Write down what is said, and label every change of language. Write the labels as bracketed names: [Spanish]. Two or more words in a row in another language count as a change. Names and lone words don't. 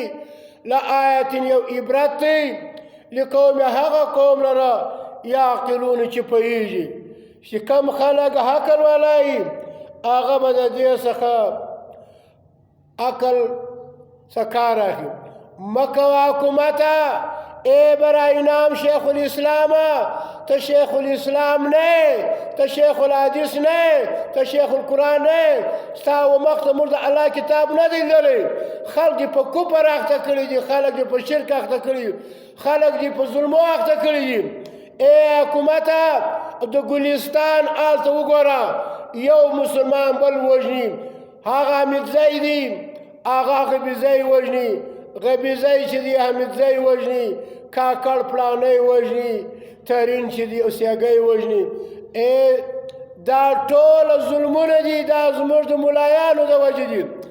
[Pashto] لآیت یو عبرت دی لقوم هغه قوم لره یعقلون چې پوهېږي چې کم خلک عقل والا وي هغه به د دې څخه عقل څخه کار اخلي مه کوه حکومته [Urdu] اے برای نام شیخ الاسلام تو شیخ الاسلام نہیں تو شیخ الحدیث نہیں تو شیخ القرآن نہیں [Pashto] ستا و مخت مرد اللہ کتاب نہ دی لري خلق دی په کفر اخته کړي دي خلق دی په شرک اخته کړي خلق دی په ظلم اخته کړي دي اے حکومت د ګلستان آلته وګوره یو مسلمان بل وژني هغه حمید زیدی هغه غبیزی وژني غبیزی چې دی حمید زی وژني کاکړ پلانی وژني ترین چې دی اوسیګی وژني دا ټول ظلمونه دي دا زموږ د ملایانو د وجې دي